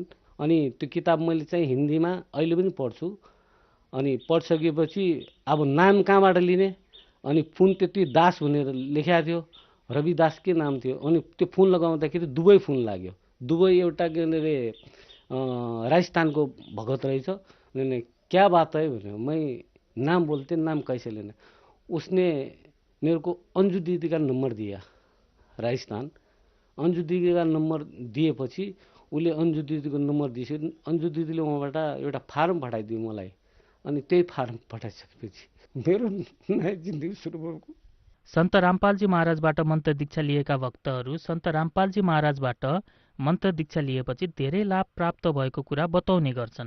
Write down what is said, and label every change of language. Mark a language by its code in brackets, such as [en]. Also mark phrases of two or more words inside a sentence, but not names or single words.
[ne] अनि त्यो किताब मैले चाहिँ हिन्दीमा अहिले पनि पढ्छु। अनि पढिसकेपछि अब नाम कहाँबाट लिने? अनि फोन त्यति दास भनेर लेखेको थियो, रवि दास के नाम थियो। अनि त्यो फोन लगाउँदाखेरि दुबई फोन लाग्यो। दुबई एउटा के अरे राजस्थानको भगत रहेछ। [hi] मैंने क्या बात है भने मैं नाम बोलते, नाम कैसे लेना। उसने मेरे को अंजू दीदी का नंबर दिया, राजस्थान। अंजू दीदी का नंबर [ne] दिएपछि उसले अंजू दीदीको नम्बर दिएपछि अंजू दीदीले उहाँबाट एउटा फारम पठाइदियो मलाई। अनि त्यही फारम पठाइसकेपछि मेरो नयाँ जिन्दगी सुरु भयो। सन्त रामपालजी महाराजबाट मन्त्र दीक्षा लिएका भक्तहरू सन्त रामपालजी महाराजबाट मन्त्र दीक्षा लिएपछि धेरै लाभ प्राप्त भएको कुरा बताउने गर्छन्।